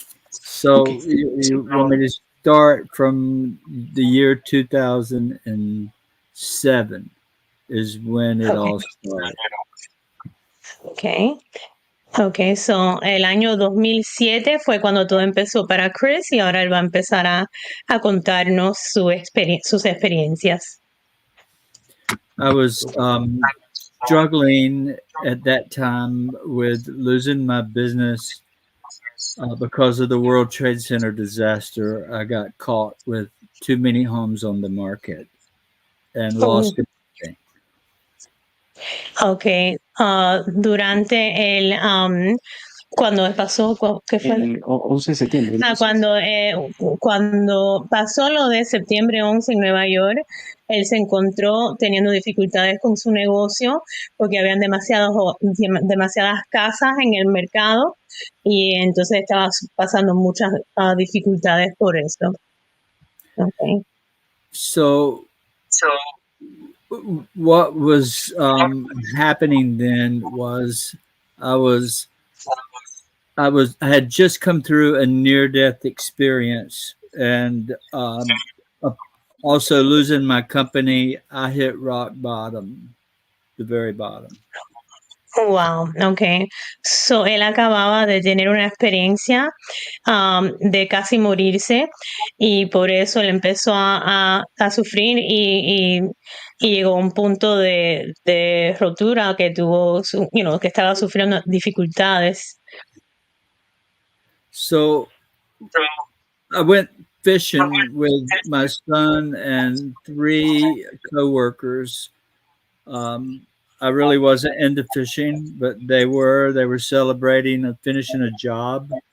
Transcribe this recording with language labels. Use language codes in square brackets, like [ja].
[en] So you want me to start from the year 2007 is when it all started. [es] Okay, so el año 2007 fue cuando todo empezó para Chris, y ahora él va a empezar a contarnos sus experiencias. [en] I was struggling at that time with losing my business because of the World Trade Center disaster. I got caught with too many homes on the market and lost everything. [es] Okay, durante el cuando pasó, ¿qué fue? El 11 de septiembre. Cuando pasó lo de septiembre 11 en Nueva York, él se encontró teniendo dificultades con su negocio porque habían demasiadas casas en el mercado, y entonces estaba pasando muchas dificultades por eso. Okay. [en] So what was happening then was I had just come through a near-death experience, and also losing my company. I hit rock bottom, the very bottom. Wow, okay. [es] So él acababa de tener una experiencia de casi morirse, y por eso él empezó a sufrir y llegó a un punto de rotura que tuvo, que estaba sufriendo dificultades. [en] So I went fishing with my son and 3 coworkers. I really wasn't into fishing, but they were celebrating and finishing a job.